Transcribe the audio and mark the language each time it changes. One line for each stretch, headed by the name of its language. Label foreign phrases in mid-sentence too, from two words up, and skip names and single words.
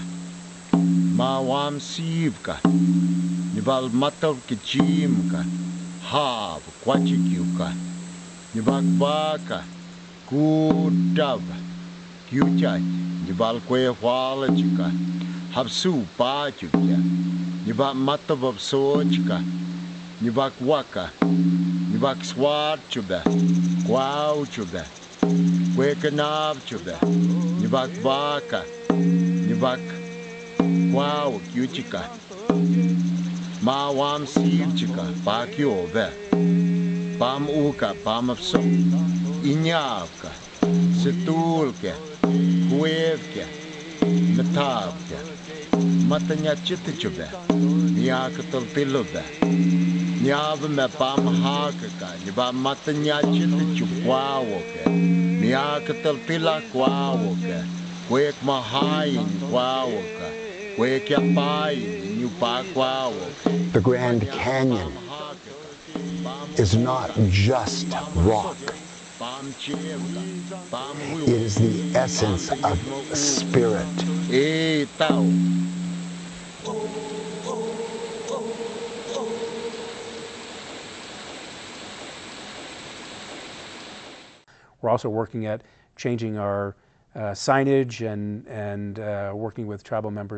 Havasupai-Walapai-Yavapai: Mawam Sivka, Nibal Matavkichimka, Hav, Quachikyuka, Nibak Baka, Kudav, Kuchat, Nibal Kwewalachika, Havsu Pachuka, Nibak Matavsochka, Nibak Waka. Nibak swat chuba, kwau chuba, kwekanav chuba, nibak baka, nibak kwau kyuchika, mawam sivchika, pakyove, pam uka, pam apso, inyavka, situlke, kwevke, metavke, matanya chitichuba, nyakatal pilube. Nyava me pam hakaka, niba matanya chita chukwawoke, miakatal pila kwawoke, kwek mahayin kwawoka, kwek yapayin nyupa kwawoke.
English: The Grand Canyon is not just rock. It is the essence of spirit. We're also working at changing our signage and working with tribal members